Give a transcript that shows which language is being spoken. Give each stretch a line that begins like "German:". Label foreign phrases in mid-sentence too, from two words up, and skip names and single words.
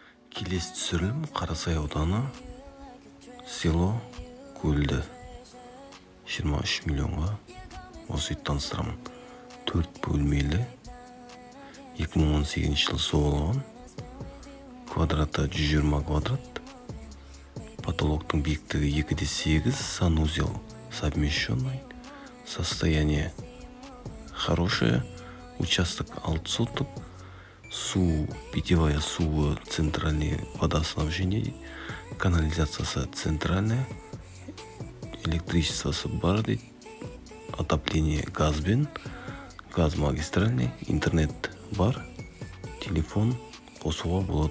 Kazakh: Келесі түсірілім Қарасай ауданы, село Көлді, 23 миллионға осы үйді таныстырамын. 4 бөлмелі, 2018 жылы соғылған, квадраты 120 квадрат, потолоктың биіктігі 2,8,
Russian: санузел совмещенный, состояние хорошее, участок 6 соток,
Kazakh: су, питьевая су,
Russian: центральное водоснабжение,
Kazakh: канализациясы центральная, электричествосы бар дейді, отопление газбен,
Russian: газ магистральный,
Kazakh: интернет бар, телефон қосуға болады.